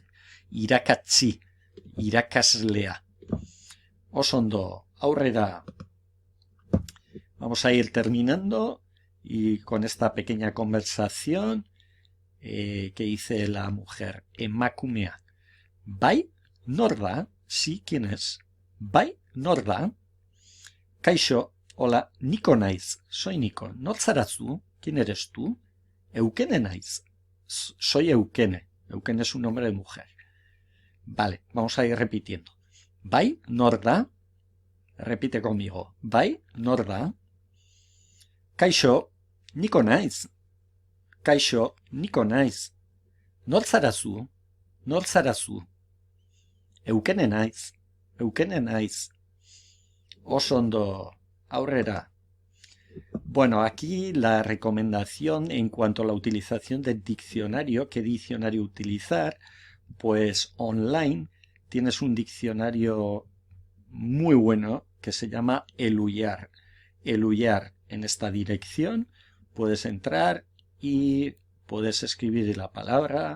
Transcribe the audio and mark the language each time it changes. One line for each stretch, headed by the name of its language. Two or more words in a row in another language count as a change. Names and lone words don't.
Basque: Irakatsi, irakaslea. Oso ondo, aurrera.
Spanish: Vamos a ir terminando y con esta pequeña conversación que dice la mujer.
Basque: Emakumea. Bai, norda.
Spanish: Sí, ¿quién es?
Basque: Bai, norda. Kaixo, hola, Niko naiz.
Spanish: Soy Nico. Nortzarazu, ¿quién eres tú?
Basque: Eukene naiz.
Spanish: Soy Eukene. Eukene es un nombre de mujer. Vale, vamos a ir repitiendo.
Basque: Bai, norda.
Spanish: Repite conmigo.
Basque: Bai, norda. Kaixo, Niko naiz. Kaixo, Niko naiz. Nortzarazu, nortzarazu. Eukene naiz. Eukene naiz. Oso ondo, aurrera.
Spanish: Bueno, aquí la recomendación en cuanto a la utilización del diccionario, qué diccionario utilizar, pues online tienes un diccionario muy bueno que se llama Eluyar. Eluyar, en esta dirección puedes entrar y puedes escribir la palabra.